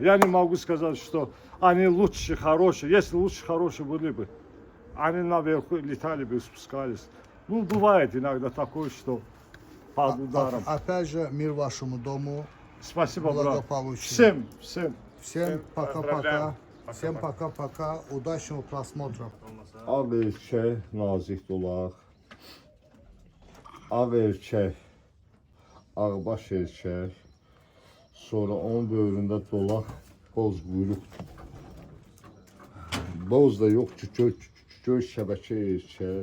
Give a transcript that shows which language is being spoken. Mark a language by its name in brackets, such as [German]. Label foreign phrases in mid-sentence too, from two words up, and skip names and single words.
[Russian] Я не могу сказать, что они лучше, хорошие. Если лучше, хорошие были бы, они наверху летали бы, спускались. Ну, бывает иногда такое, что под ударом. Опять же, мир вашему дому. Спасибо, брат. Благополучия. Всем пока-пока. Всем пока-пока. Удачного просмотра. [Azerbaijani] Ağ erkək, nazik dolaq. Ağ erkək, ağbaş erkək. Sonra onun böyründə dolaq, boz quyruqdur. Boz da yox ki, göy şəbəkə erkək.